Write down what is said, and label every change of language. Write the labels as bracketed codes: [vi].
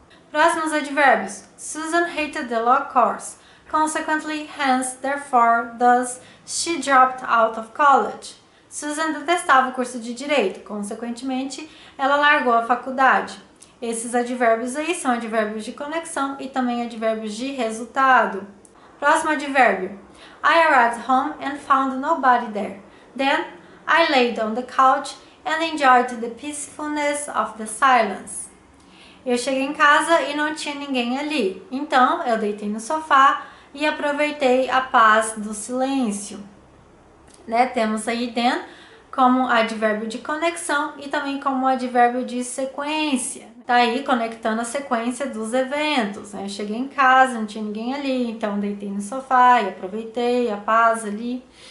[pt] Próximos advérbios. [en] Susan hated the law course. Consequently, hence, therefore, thus, she dropped out of college. [pt] Susan detestava o curso de direito. Consequentemente, ela largou a faculdade. Esses advérbios aí são advérbios de conexão e também advérbios de resultado. Próximo advérbio. [en] I arrived home and found nobody there. Then, I laid on the couch and enjoyed the peacefulness of the silence. [pt] Eu cheguei em casa e não tinha ninguém ali. Então, eu deitei no sofá e aproveitei a paz do silêncio. Né? Temos aí then como advérbio de conexão e também como advérbio de sequência. Tá aí conectando a sequência dos eventos. Né? Eu cheguei em casa, não tinha ninguém ali, então deitei no sofá e aproveitei a paz ali.